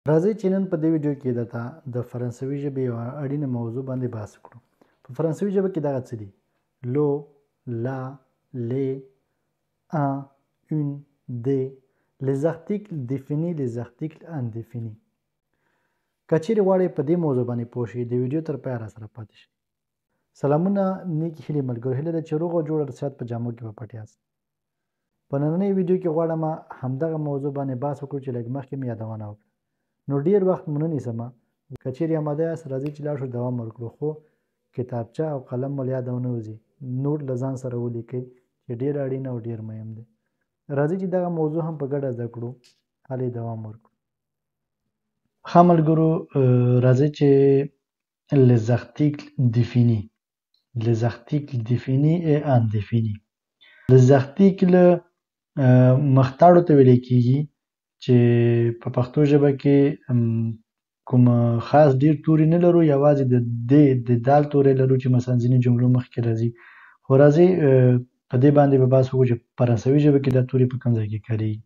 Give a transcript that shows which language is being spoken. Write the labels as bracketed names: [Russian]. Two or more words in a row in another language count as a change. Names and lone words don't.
[Pashto] راځئ چې نن په دې ویډیو کې درته د فرانسوي ژبې یوه اړینه موضوع باندې بحث وکړو. په فرانسوي ژبه کې دغه څه دي: [French] le, la, les, un, une, des, les articles définis, les articles indéfinis. [Pashto] که چیرې غواړئ په دې موضوع باندې پوه شئ د ویډیو تر پایه راسره پاتې شئ. سلامونه، نیکې هیلې ملګرو، هیله ده چې روغ او جوړ د صحت په جامو کې به پټ یاست. په نننۍ ویډیو کې غواړم همدغه موضوع باندې بحث وکړو چې لږ مخکې مې یادونه وکړه. نو ډیر وخت مو نه نیسمه، که چیرې اماده یاست راځئ چې لاړ شو دوام ورکړو، خو کتابچه او قلم مو له یاده ونه وځي، نوټ له ځان سره ولیکئ چې ډیر اړین او ډیر مهم دی. راځئ چې دغه موضوع هم په ګډه زده کړو، هلې دوام ورکړو. ښه ملګرو، راځئ چې [French] les articles définis et indéfinis. les articles [Pashto] مختاړو ته ویل کیږي چې په پښتو ژبه کې کوم خاص ډیر توري نه لرو، یوازې د دال توري لرو چې مثلا ځینې جملو مخکې راځي. خو راځئ په دې باندې به بحث وکړو چې په فرانسوي ژبه کې دا توري په کوم ځای کې کاریږي.